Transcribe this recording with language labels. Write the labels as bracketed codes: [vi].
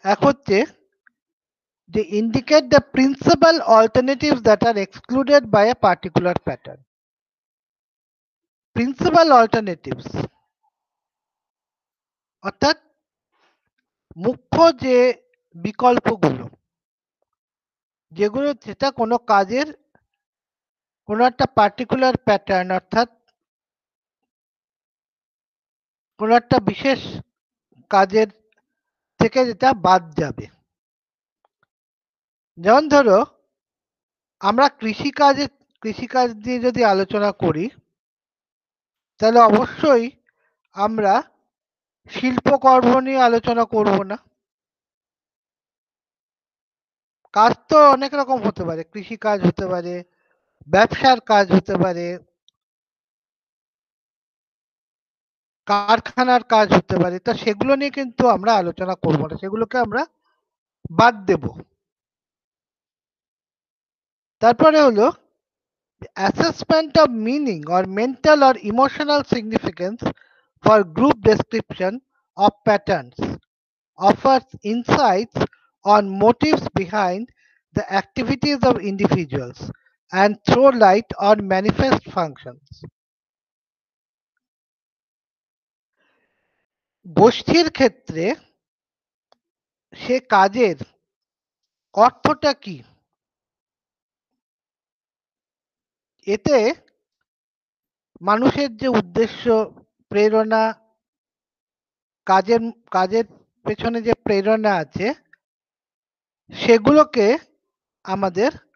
[bn] এক হচ্ছে যে [en] indicate the principal alternatives that are excluded by a particular pattern. Principal alternatives [bn] অর্থাৎ মুখ্য যে বিকল্পগুলো, যেটা কোনো কাজের কোনো একটা পার্টিকুলার প্যাটার্ন অর্থাৎ কোনো একটা বিশেষ কাজের থেকে যেটা বাদ যাবে। যেমন ধরো আমরা কৃষিকাজ নিয়ে যদি আলোচনা করি তাহলে অবশ্যই আমরা শিল্পকর্ম নিয়ে আলোচনা করব না। কাজ তো অনেক রকম হতে পারে, কৃষিকাজ হতে পারে, ব্যবসার কাজ হতে পারে, কারখানার কাজ হতে পারে। তো সেগুলো নিয়ে কিন্তু আমরা আলোচনা করব না, সেগুলোকে আমরা বাদ দেব। তারপরে হলো [en] assessment of meaning or mental or emotional significance for group description of patterns offers insights on motives behind the activities of individuals and throw light on manifest functions. [bn] গোষ্ঠীর ক্ষেত্রে সে কাজের অর্থটা কি, এতে মানুষের যে উদ্দেশ্য, প্রেরণা, কাজের কাজের পেছনে যে প্রেরণা আছে সেগুলোকে আমাদের